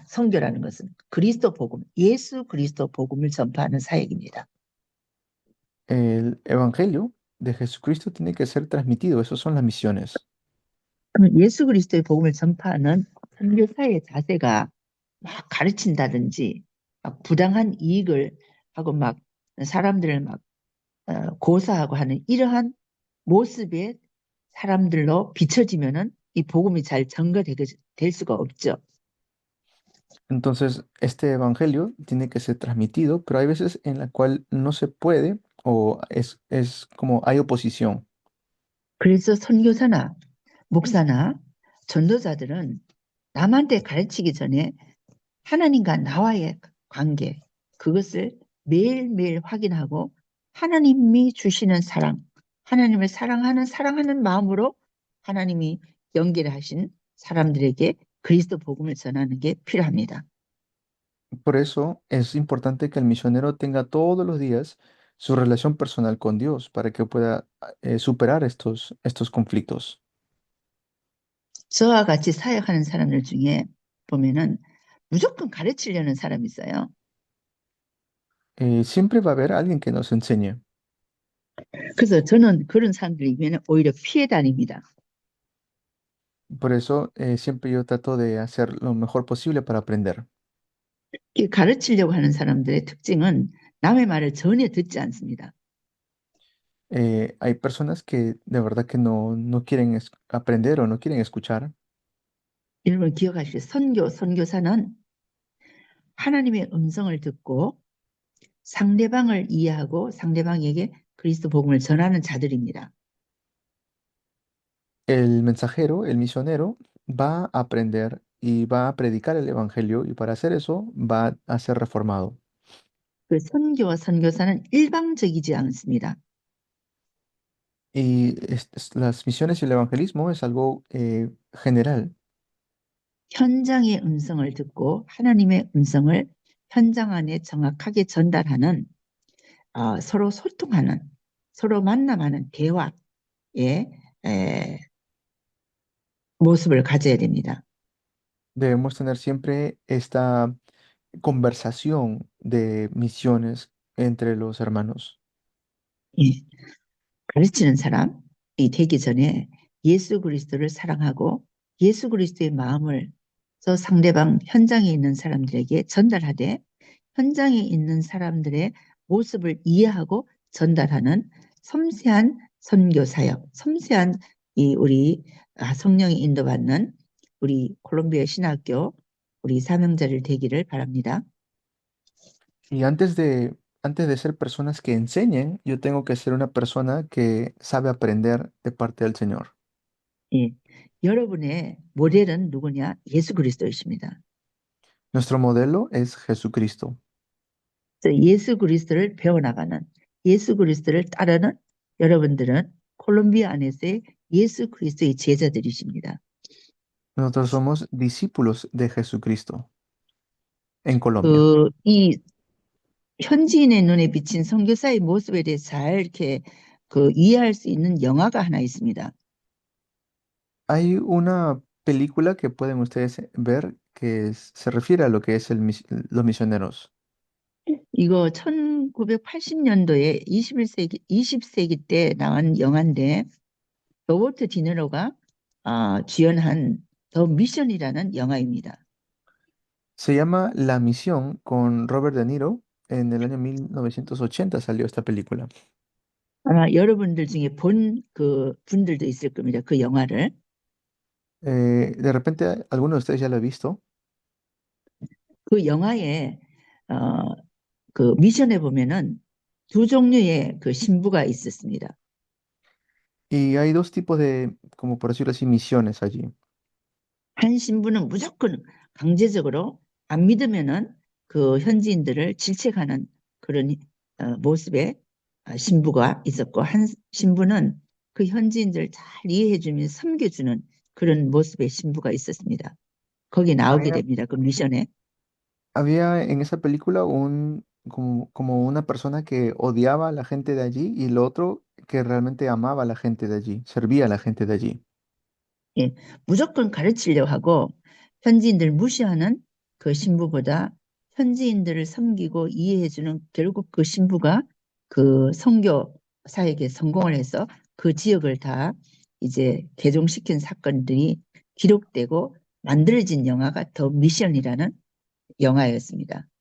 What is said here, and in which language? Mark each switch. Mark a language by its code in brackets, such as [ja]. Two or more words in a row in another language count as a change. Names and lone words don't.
[ko] 선교라는 것은 그리스도 복음, 예수 그리스도 복음을 전파하는 사역입니다. [es] El evangelio de Jesucristo tiene que ser transmitido. Esas son las misiones. [ko] 그럼 예수 그리스도의 복음을 전파하는 선교사의 자세가 막 가르친다든지 막 부당한 이익을 하고 막 사람들을 막 고사하고 하는 이러한 모습의 사람들로 비춰지면은 이 복음이 잘 전가될 수가 없죠. [es] Entonces, este evangelio tiene que ser transmitido, pero hay veces en la cual no se puede o es como hay oposición. [ko] 그래서 선교사나 목사나 전도자들은 남한테 가르치기 전에 하나님과 나와의 관계, 그것을 매일매일 확인하고 하나님이 주시는 사랑, 하나님을 사랑하는 마음으로 하나님이 연결하신 사람들에게 그리스도 복음을 전하는 게 필요합니다. [es] Por eso es importante que el misionero tenga todos los días su relación personal con Dios para que pueda superar estos conflictos. [ko] 저와 같이 사역하는 사람들 중에 보면은 무조건 가르치려는 사람이 있어요. [es] Siempre va a haber alguien que nos enseñe. [ko] 그래서 저는 그런 사람들이면 오히려 피해 다닙니다. [es] Por eso siempre yo trato de hacer lo mejor posible para aprender. [ko] 가르치려고 하는 사람들의 특징은 남의 말을 전혀 듣지 않습니다. [es] Hay personas que de verdad que no quieren aprender o no quieren escuchar. [ko] 여러분 기억하시죠? 선교사는 하나님의 음성을 듣고 상대방을 이해하고 상대방에게 그리스도 복음을 전하는 자들입니다. [es] El mensajero, el misionero, va a aprender y va a predicar el evangelio y para hacer eso va a ser reformado. [ko] 그 선교와 선교사는 일방적이지 않습니다. [es] Y las misiones y el evangelismo es algo general. [ko] 현장의 음성을 듣고 하나님의 음성을 현장 안에 정확하게 전달하는 서로 소통하는, 서로 만남하는 대화의 모습을 가져야 됩니다. [es] Debemos tener siempre esta conversación de misiones entre los hermanos. [ko] 예. 가르치는 사람이 되기 전에 예수 그리스도를 사랑하고 예수 그리스도의 마음을 저 상대방 현장에 있는 사람들에게 전달하되 현장에 있는 사람들의 모습을 이해하고 전달하는 섬세한 선교 사역, 섬세한 우리 성령이 인도받는 우리 콜롬비아 신학교 우리 사명자를 되기를 바랍니다. [es] Y antes de ser personas que enseñen, yo tengo que ser una persona que sabe aprender de parte del Señor. [ko] 예. 여러분의 모델은 누구냐? 예수 그리스도이십니다. [es] Nuestro modelo es Jesucristo. [ko] 그래서 예수 그리스도를 배워나가는, 예수 그리스도를 따르는 여러분들은 콜롬비아 안에서의 예수 그리스도의 제자들이십니다. [es] Nosotros somos discípulos de Jesucristo en Colombia. [ko] 이 현지인의 눈에 비친 선교사의 모습에 대해 잘 이렇게 이해할 수 있는 영화가 하나 있습니다. [es] Hay una película que pueden ustedes ver que se refiere a lo que es los misioneros. [ko] 이거 1980년도에 20세기 때 나온 영화인데 로버트 디니로가 주연한 더 미션이라는 영화입니다. [es] Se llama La Misión con Robert De Niro. En el año 1980 salió esta película. [ko] 아마 여러분들 중에 본 그 분들도 있을 겁니다. 그 영화를. [es] De repente, alguno de ustedes ya lo ha visto. [ko] 그 영화에 그 미션에 보면은 두 종류의 그 신부가 있었습니다. [es] Y hay dos tipos de, como por decirlo así, misiones allí. [ko] 한 신부는 무조건 강제적으로 안 믿으면은 그 현지인들을 질책하는 그런 모습의 신부가 있었고, 한 신부는 그 현지인들을 잘 이해해주면 섬겨주는 그런 모습의 신부가 있었습니다. 거기 나오게 [es] Había, [ko] 됩니다. 그 미션에. [es] había en esa película como una persona que odiaba a la gente de allí y el otro que realmente amaba a la gente de allí, servía a la gente de allí. [ko] 예, 무조건 가르치려고 하고 현지인들 무시하는 그 신부보다 현지인들을 섬기고 이해해주는 결국 그 신부가 그 선교 사역에 성공을 해서 그 지역을 다 이제 개종시킨 사건들이 기록되고 만들어진 영화가 더 미션이라는 영화였습니다.